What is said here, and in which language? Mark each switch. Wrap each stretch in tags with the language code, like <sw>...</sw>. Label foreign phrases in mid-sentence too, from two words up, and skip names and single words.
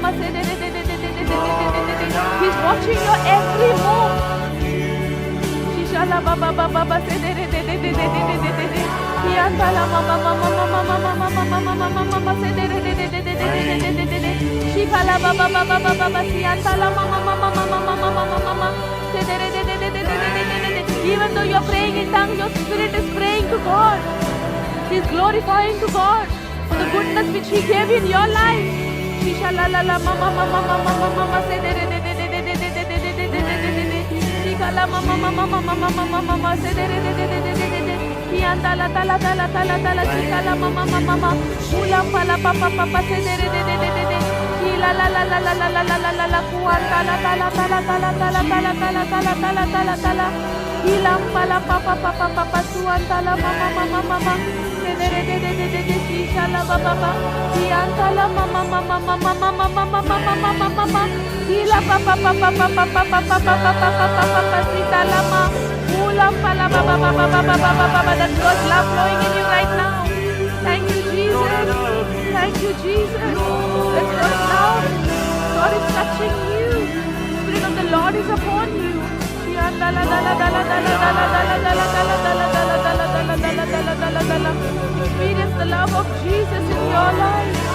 <en>He's watching your every move. Shishala baba baba se de de de de de de de de de de. Yantala mama mama mama mama mama mama mama mama se de de de de de de de de de de de. Shikala baba baba baba yantala mama mama mama mama mama mama se de de de de de de de de de. Even though you're praying in tongues, your spirit is praying to God. He's glorifying to God for the goodness which He gave in your life. Shishala la la mama mama mama mama mama se de de de de de de de de de de de de de de. Shikala mama mama mama mama mama se de de de de de de de de. Yantala tala tala tala tala shikala mama mama mama. Ulam pala papa papa se de de de de de de. La la la la la la la la la la la kuantala tala tala tala tala tala tala tala tala tala tala. Ilam pala papa papa papa suantala mama mama mama. Se de de de de de de shishala baba baba. Yantala mama mama mama mama mama mama mama mama. Ila papa papa papa papa papa papa papa sitala ma. Ulam pala baba baba baba baba baba. That's God's love flowing in you right now. Thank you, Jesus. Thank you, Jesus. That's God's love. God is touching you. The Spirit of the Lord is upon you. Experience the love of Jesus in your life.</en>